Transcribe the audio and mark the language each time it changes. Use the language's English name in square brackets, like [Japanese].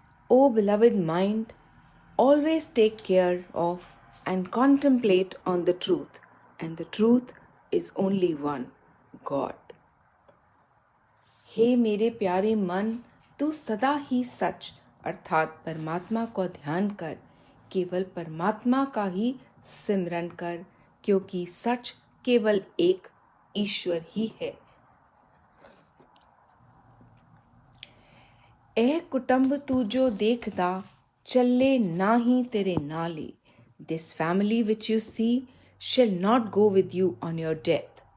[English] O beloved mind, always take care of and contemplate on the truth, and the truth is only one, God. [Hindi] हे मेरे प्यारे मन, तू सदा ही सच अर्थात परमात्मा को ध्यान कर, केवल परमात्मा का ही सिमरन कर, क्योंकि सच केवल एक ईश्वर ही है। [Punjabi] ए कुटुंब तू जो देखदा, चले नाही तेरे नाले। [English] This family which you see shall not go with you on your death.